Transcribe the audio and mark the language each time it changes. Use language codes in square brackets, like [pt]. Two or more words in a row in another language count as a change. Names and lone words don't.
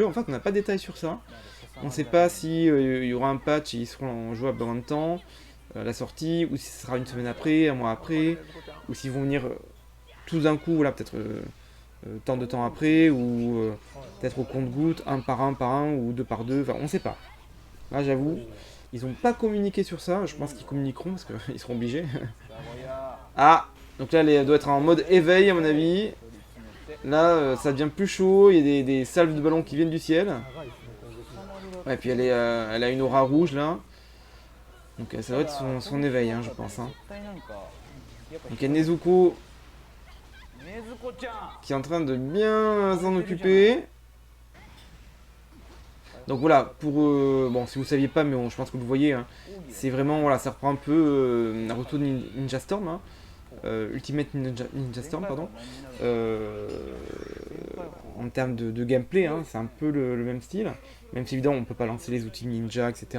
[fr] En fait, on n'a pas de détails sur ça. On sait pas si il y aura un patch et ils seront jouables dans un temps, à la sortie, ou si ce sera une semaine après, un mois après, ou s'ils vont venir tous d'un coup, voilà, peut-être tant de temps après, ou peut-être au compte-gouttes, un par un, ou deux par deux, enfin on sait pas. Là j'avoue, ils ont pas communiqué sur ça, je pense qu'ils communiqueront parce qu'ils seront obligés. [ja] 名古屋 [fr] Ah, donc là elle doit être en mode éveil à mon avis. [ja] 取り詰めて [fr] Là ça devient plus chaud, il y a des salves de ballons qui viennent du ciel. [ja] 長いですね攻撃 [fr] Ouais, puis elle a une aura rouge là. Donc ça doit être son éveil, hein, je pense. Hein. [ja] 絶対なんかやっぱ [fr] Donc il y a Nezuko [ja] ねずこちゃん [fr] qui est en train de bien s'en occuper. Donc voilà, pour... bon, si vous saviez pas, mais bon, je pense que vous voyez, hein, c'est vraiment, voilà, ça reprend un peu Naruto Ninja Storm, hein, Ultimate Ninja Storm, pardon. En termes de gameplay, hein, c'est un peu le même style, même si évidemment on peut pas lancer les outils ninja, etc.